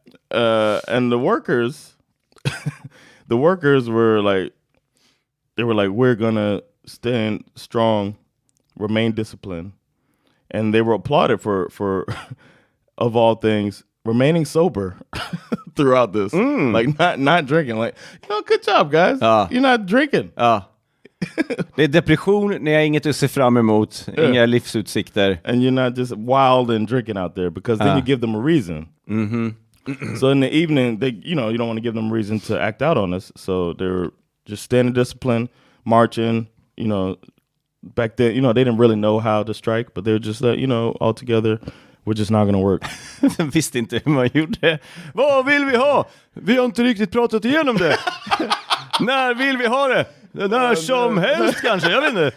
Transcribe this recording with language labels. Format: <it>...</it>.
<en>And the workers were like, we're gonna stand strong, remain disciplined, and they were applauded for of all things remaining sober throughout this, like not drinking. Like, good job, guys. You're not drinking.</en> <sv>Det är depression, ni har inget att se fram emot, inga livsutsikter.</sv> <en>And you're not just wild and drinking out there, because then you give them a reason. So in the evening, they, you don't want to give them a reason to act out on this. So they're just staying in discipline, marching, back then, they didn't really know how to strike, but they were just all together. We're just not gonna work.</en> <sv>De visste inte hur man gjorde. Vad vill vi ha? Vi har inte riktigt pratat igenom det. När vill vi ha det? När som helst kanske, jag vet inte.</sv>